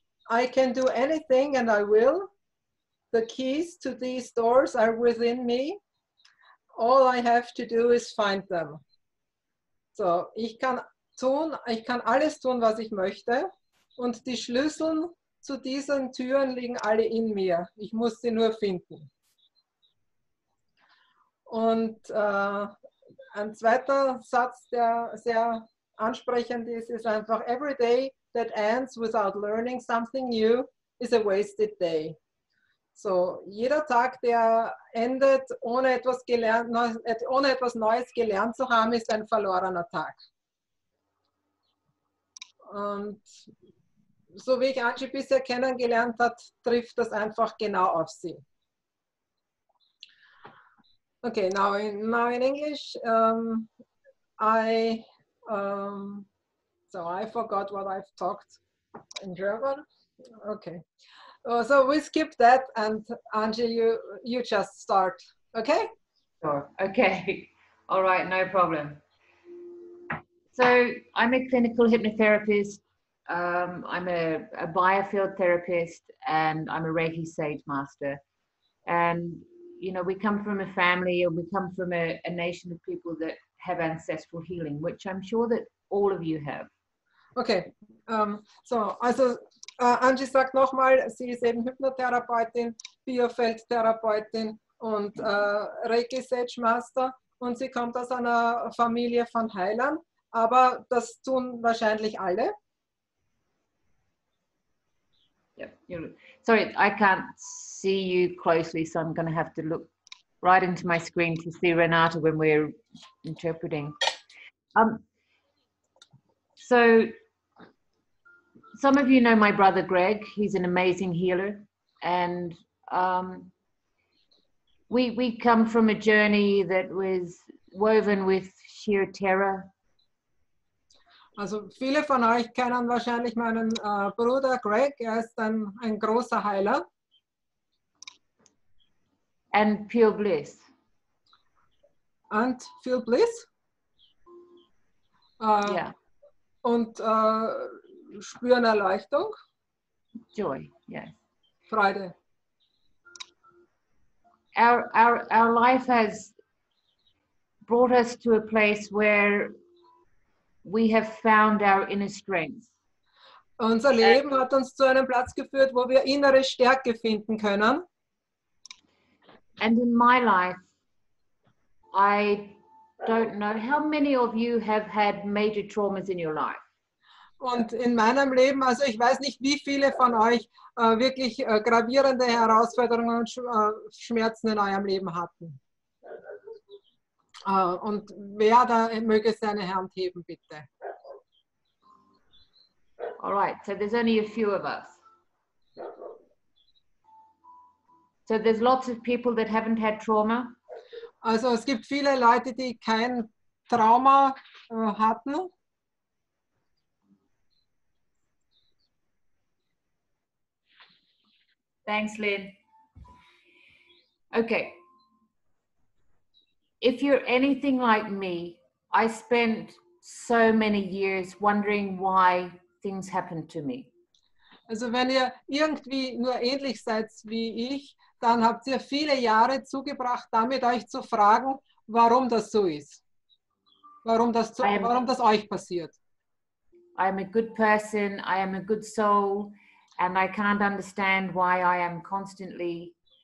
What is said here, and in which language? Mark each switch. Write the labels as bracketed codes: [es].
[en] I can do anything and I will. The keys to these doors are within me. All I have to do is find them. [de] So, ich kann alles tun, was ich möchte. Und die Schlüssel zu diesen Türen liegen alle in mir. Ich muss sie nur finden. Und ein zweiter Satz, der sehr ansprechend ist einfach: [en] Every day that ends without learning something new is a wasted day. [de] So, jeder Tag, der endet, ohne etwas Neues gelernt zu haben, ist ein verlorener Tag. Und so wie ich Anjii bisher kennengelernt habe, trifft das einfach genau auf sie. [en] Okay, now in English, I forgot what I've talked in German. Okay, so we skip that, and Anjii, you just start. Okay? Sure. Okay. All right. No problem. So I'm a clinical hypnotherapist. I'm a Biofield therapist, and I'm a Reiki Sage Master. And you know, we come from a family, and we come from a nation of people that have ancestral healing, which I'm sure that all of you have. [de] Okay, also Anjii sagt nochmal, sie ist eben Hypnotherapeutin, Biofield Therapeutin und Reiki Sage Master, und sie kommt aus einer Familie von Heilern, aber das tun wahrscheinlich alle. [en] Yep. Sorry, I can't see you closely, so I'm going to have to look right into my screen to see Renate when we're interpreting. So some of you know my brother Greg. He's an amazing healer, and we come from a journey that was woven with sheer terror. [de] Also viele von euch kennen wahrscheinlich meinen Bruder Greg. Er ist ein großer Heiler. [en] And pure bliss. And pure bliss. Yeah. [de] Und spüren Erleuchtung. [en] Joy, yes. [de] Freude. [en] Our life has brought us to a place where we have found our inner strength. [de] Unser Leben hat uns zu einem Platz geführt, wo wir innere Stärke finden können. [en] And in my life, I don't know how many of you have had major traumas in your life. [de] Und in meinem Leben, also ich weiß nicht, wie viele von euch wirklich gravierende Herausforderungen und Schmerzen in eurem Leben hatten. Und wer da möge seine Hand heben, bitte. [en] All right, so there's only a few of us. So there's lots of people that haven't had trauma. [de] Also es gibt viele Leute, die kein Trauma hatten. [en] Thanks, Lynn. Okay. If you're anything like me, I spent so many years wondering why things happened to me. [de] Also wenn ihr irgendwie nur ähnlich seid wie ich, dann habt ihr viele Jahre zugebracht, damit euch zu fragen, warum das so ist. Warum das euch passiert. [en] I am a good person, I am a good soul, and I can't understand why I am constantly.